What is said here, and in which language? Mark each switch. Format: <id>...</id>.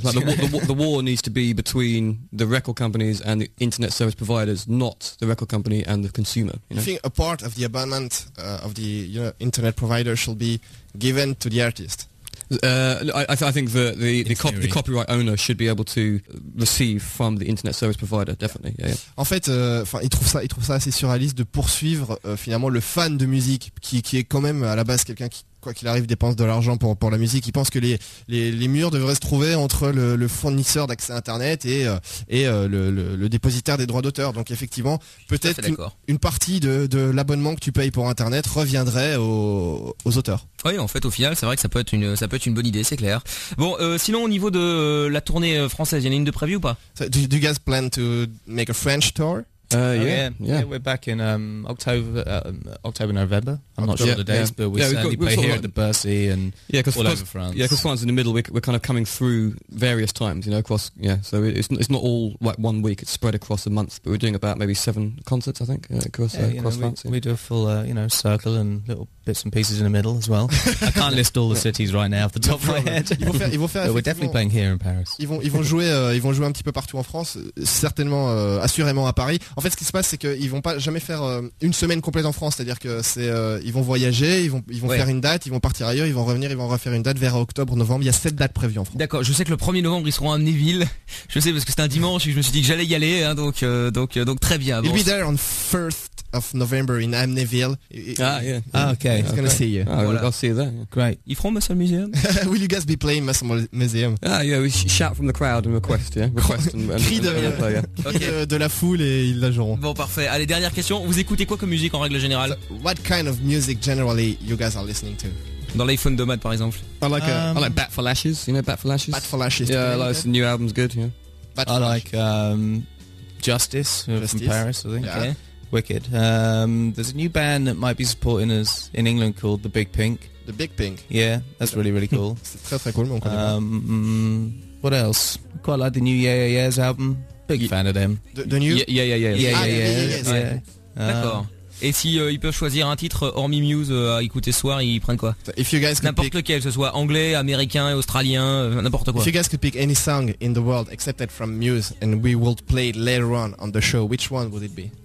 <en>Yeah, like the war needs to be between the record companies and the internet service providers, not the record company and the consumer. You know? You think a part of the abandonment of the, you know, internet provider should be given to the artist? I think the copyright owner should be able to receive from the internet service provider, definitely.</en> <fr>En fait, il trouve ça assez surréaliste de poursuivre finalement le fan de musique qui est quand même à la base quelqu'un qui, quoi qu'il arrive, dépense de l'argent pour la musique. Il pense que les murs devraient se trouver entre le fournisseur d'accès internet et le dépositaire des droits d'auteur. Donc effectivement, peut-être une partie de l'abonnement que tu payes pour internet reviendrait aux auteurs. Oui, en fait, au final, c'est vrai que ça peut être une bonne idée, c'est clair. Bon, sinon, au niveau de la tournée française, il y en a une de prévue ou pas?</fr> <en>Do you guys plan to make a French tour? Yeah, we're back in October, November. I'm not sure the dates, but we certainly play here at the Bercy and all over France. Yeah, because France in the middle, we're kind of coming through various times, you know, across. Yeah, so it's not all like one week; it's spread across a month. But we're doing about maybe 7 concerts, I think, across France. We do a full, circle and little bits and pieces in the middle as well. I can't list all the cities right now off the top of my head. But we're definitely playing here in Paris.</en> <fr>Ils vont jouer un petit peu partout en France, certainement, assurément à Paris. En fait, ce qui se passe, c'est qu'ils vont pas jamais faire une semaine complète en France. C'est-à-dire que ils vont voyager, ils vont faire une date, ils vont partir ailleurs, ils vont revenir, ils vont refaire une date vers octobre, novembre. Il y a 7 dates prévues en France. D'accord. Je sais que le 1er novembre, ils seront à Neuville. Je sais, parce que c'était un dimanche et je me suis dit que j'allais y aller. Hein, donc très bien.</fr> <en>You'll be there on 1st of November in Amnéville. Okay. I'm gonna see you. I'll see you there. Yeah. Great. You from Muscle Museum? Will you guys be playing Muscle Museum? We shout from the crowd and request.</en> <fr>De la foule et ils la joueront. Bon, parfait. Allez, dernière question. Vous écoutez quoi comme musique en règle générale?</fr> <en>So, what kind of music generally you guys are listening to?</en> <fr>Dans l'iPhone de Matt, par exemple.</fr> <en>I like Bat for Lashes. You know Bat for Lashes? Bat for Lashes. Yeah, I like the new album's good. Yeah. I like Justice from Paris, I think. Yeah. Okay. Wicked. There's a new band that might be supporting us in England called The Big Pink. The Big Pink? Yeah, that's really, really cool.</en> <fr>C'est très, très cool, mon collègue.</fr> <en>What else? Quite like the new Yeah Yeah Yeah's album. Big fan of them. The new? Yeah, yeah, yeah. Yeah, yeah, yeah. Yeah, yeah, yeah.</en> <fr>D'accord. Et si ils peuvent choisir un titre hormis Muse à écouter ce soir, ils prennent quoi?</fr> <en>If you guys</en> <fr>n'importe</fr> <en>pick...</en> <fr>lequel, que ce soit anglais, américain, australien, n'importe quoi.</fr> <en>If you guys could pick any song in the world excepted from Muse and we would play it later on the show, which one would it be?</en>